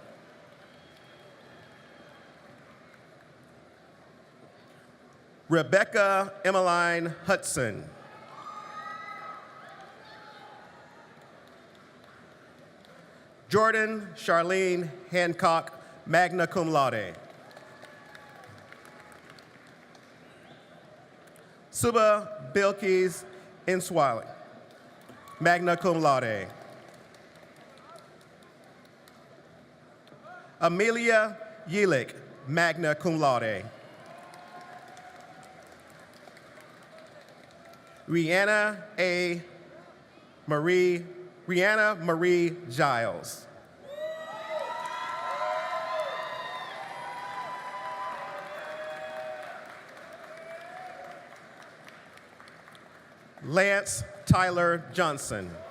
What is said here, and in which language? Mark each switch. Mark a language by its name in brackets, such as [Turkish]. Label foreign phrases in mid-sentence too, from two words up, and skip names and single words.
[English] Rebecca Emmeline Hudson. Jordan Charlene Hancock, [Latin] magna cum laude. [English] Suba Bilkis Inswali, [Latin] magna cum laude. [English] Amelia Yelik, [Latin] magna cum laude. [English] Rihanna Marie Giles. Lance Tyler Johnson.